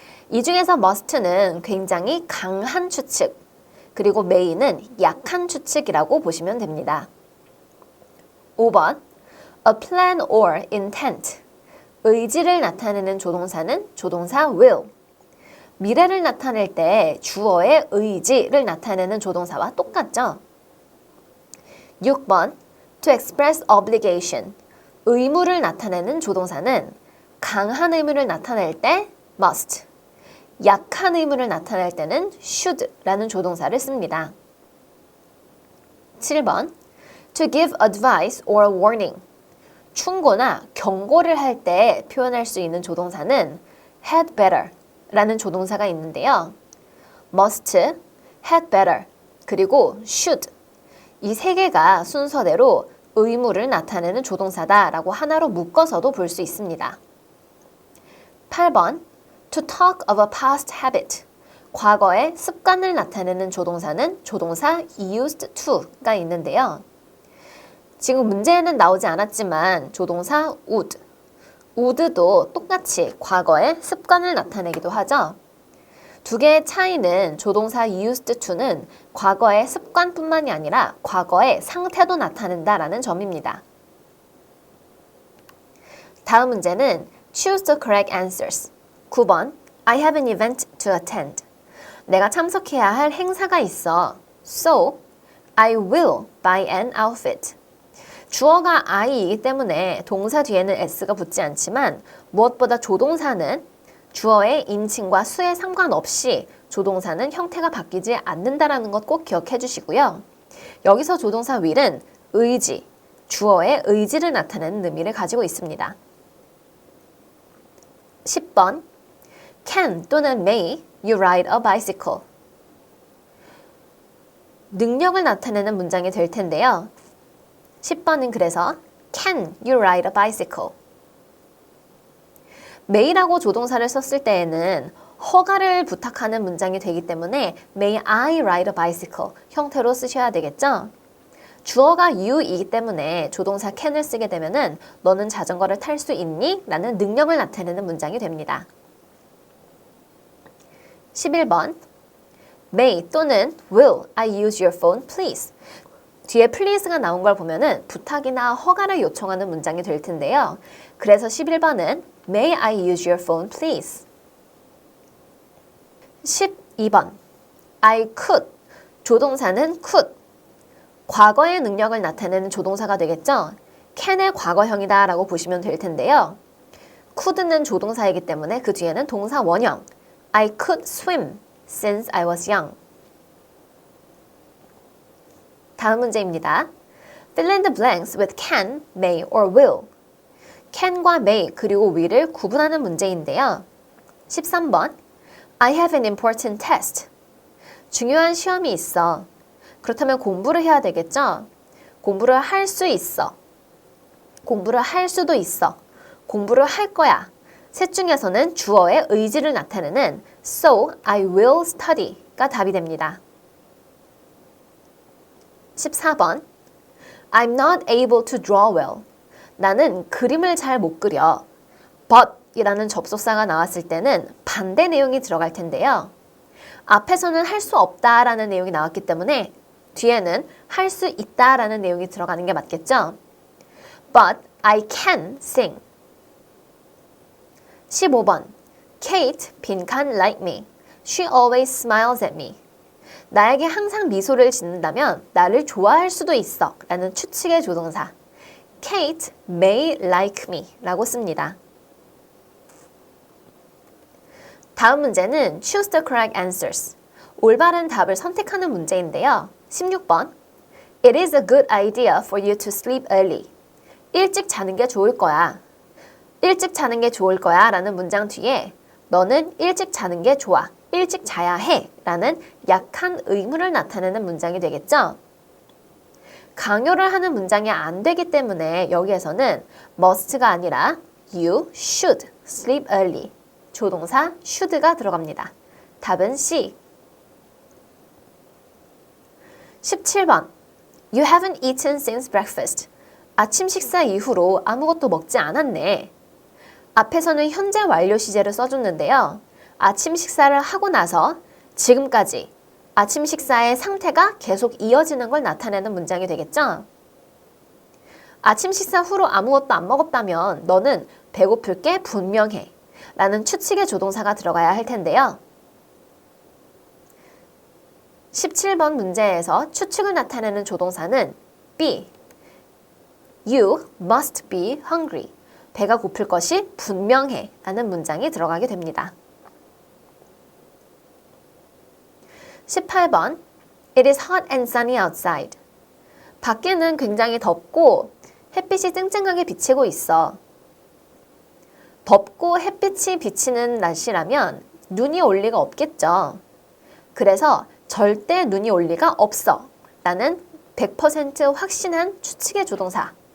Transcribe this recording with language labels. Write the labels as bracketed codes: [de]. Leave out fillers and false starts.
[ko] 이 중에서 must는 굉장히 강한 추측, 그리고 may는 약한 추측이라고 보시면 됩니다. [en] 5번 a plan or intent. [ko] 의지를 나타내는 조동사는 조동사 will. 미래를 나타낼 때 주어의 의지를 나타내는 조동사와 똑같죠. [en] 6번 to express obligation. [ko] 의무를 나타내는 조동사는 강한 의무를 나타낼 때 must, 약한 의무를 나타낼 때는 should라는 조동사를 씁니다. [en] 7번 to give advice or warning. [ko] 충고나 경고를 할 때 표현할 수 있는 조동사는 had better라는 조동사가 있는데요. [en] must, had better, [ko] 그리고 [en] should. [ko] 이 세 개가 순서대로 의무를 나타내는 조동사다라고 하나로 묶어서도 볼 수 있습니다. [en] 8번 to talk of a past habit. [ko] 과거의 습관을 나타내는 조동사는 조동사 used to가 있는데요. 지금 문제에는 나오지 않았지만 조동사 would, would도 똑같이 과거의 습관을 나타내기도 하죠. 두 개의 차이는 조동사 used to는 과거의 습관뿐만이 아니라 과거의 상태도 나타낸다라는 점입니다. 다음 문제는 [en] Choose the correct answers. 9번 I have an event to attend. [ko] 내가 참석해야 할 행사가 있어. [en] So, I will buy an outfit. [ko] 주어가 I이기 때문에 동사 뒤에는 S가 붙지 않지만 무엇보다 조동사는 주어의 인칭과 수에 상관없이 조동사는 형태가 바뀌지 않는다는 것 꼭 기억해 주시고요. 여기서 조동사 will은 의지, 주어의 의지를 나타내는 의미를 가지고 있습니다. [en] 10번 Can [ko] 또는 [en] may you ride a bicycle. [ko] 능력을 나타내는 문장이 될 텐데요. 10번은 그래서 [en] Can you ride a bicycle? [ko] may라고 조동사를 썼을 때에는 허가를 부탁하는 문장이 되기 때문에 [en] May I ride a bicycle [ko] 형태로 쓰셔야 되겠죠? 주어가 you이기 때문에 조동사 can을 쓰게 되면은 너는 자전거를 탈 수 있니? 라는 능력을 나타내는 문장이 됩니다. [en] 11번 May [ko] 또는 [en] Will I use your phone please? [ko] 뒤에 please가 나온 걸 보면은 부탁이나 허가를 요청하는 문장이 될 텐데요. 그래서 11번은 [en] May I use your phone please? 12번 I could. [ko] 조동사는 [en] could. [ko] 과거의 능력을 나타내는 조동사가 되겠죠? can의 과거형이다 라고 보시면 될 텐데요. could는 조동사이기 때문에 그 뒤에는 동사 원형 [en] I could swim since I was young. [ko] 다음 문제입니다. [en] Fill in the blanks with can, may, or will. [ko] can과 may 그리고 will을 구분하는 문제인데요. [en] 13번 I have an important test. [ko] 중요한 시험이 있어. 그렇다면 공부를 해야 되겠죠? 공부를 할 수 있어. 공부를 할 수도 있어. 공부를 할 거야. 셋 중에서는 주어의 의지를 나타내는 [en] So I will study [ko] 가 답이 됩니다. [en] 14번 I'm not able to draw well. [ko] 나는 그림을 잘 못 그려. But 이라는 접속사가 나왔을 때는 반대 내용이 들어갈 텐데요. 앞에서는 할 수 없다라는 내용이 나왔기 때문에 뒤에는 할 수 있다라는 내용이 들어가는 게 맞겠죠? [en] But I can sing. 15번 Kate [ko] 빈칸 [en] like me. She always smiles at me. [ko] 나에게 항상 미소를 짓는다면 나를 좋아할 수도 있어 라는 추측의 조동사 [en] Kate may like me [ko] 라고 씁니다. [en] 다음 문제는 choose the correct answers. [ko] 올바른 답을 선택하는 문제인데요. [en] 16번 It is a good idea for you to sleep early. [ko] 일찍 자는 게 좋을 거야. 일찍 자는 게 좋을 거야 라는 문장 뒤에 너는 일찍 자는 게 좋아. 일찍 자야 해 라는 약한 의무를 나타내는 문장이 되겠죠. 강요를 하는 문장이 안 되기 때문에 여기에서는 must가 아니라 [en] you should sleep early. [ko] 조동사 should가 들어갑니다. 답은 C. [en] 17번 You haven't eaten since breakfast. [ko] 아침 식사 이후로 아무것도 먹지 않았네. 앞에서는 현재 완료 시제를 써줬는데요. 아침 식사를 하고 나서 지금까지 아침 식사의 상태가 계속 이어지는 걸 나타내는 문장이 되겠죠? 아침 식사 후로 아무것도 안 먹었다면 너는 배고플 게 분명해 라는 추측의 조동사가 들어가야 할 텐데요. 17번 문제에서 추측을 나타내는 조동사는 B. [en] You must be hungry. [ko] 배가 고플 것이 분명해 라는 문장이 들어가게 됩니다. [en] 18번 It is hot and sunny outside. [ko] 밖에는 굉장히 덥고 햇빛이 쨍쨍하게 비치고 있어. 덥고 햇빛이 비치는 날씨라면 눈이 올 리가 없겠죠. 그래서 절대 눈이 올 리가 없어 라는 100% 확신한 추측의 조동사.